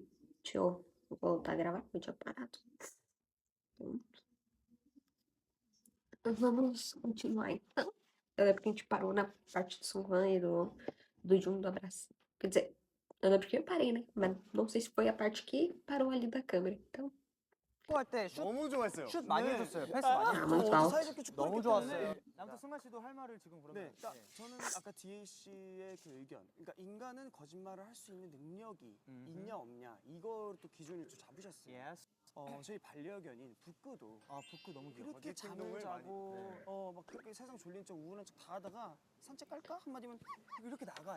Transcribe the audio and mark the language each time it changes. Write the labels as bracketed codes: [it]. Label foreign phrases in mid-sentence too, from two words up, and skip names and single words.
[pt] Deixa eu voltar a gravar, porque eu tinha parado. Vamos continuar então. Eu lembro que a gente parou na parte do Sungwan e do Jun do abraço. Quer dizer, eu lembro que eu parei, né? Mas não sei se foi a parte que parou ali da câmera. Então. [ko] 축구할 때 슛 너무 좋아했어요. 많이 해줬어요. 패스 많이 [pt] Ah, [ko] 해줬어요. [pt] muito alto. [ko] 사이좋게 축구 너무 좋았어요. 아무튼 승관 씨도 할 말을 지금 그러면. 네, 그러니까 저는 아까 DA 씨의 그 의견, 그러니까 인간은 거짓말을 할 수 있는 능력이 있냐 없냐 이걸 또 기준을 좀 잡으셨어요. [en] Yes. [ko] 저희 반려견인 북구도 북구 너무 귀여워. 이렇게 잠을 자고 막 그렇게 세상 졸린 척 우울한 척 다 하다가 산책 갈까 한마디면 이렇게 나가요.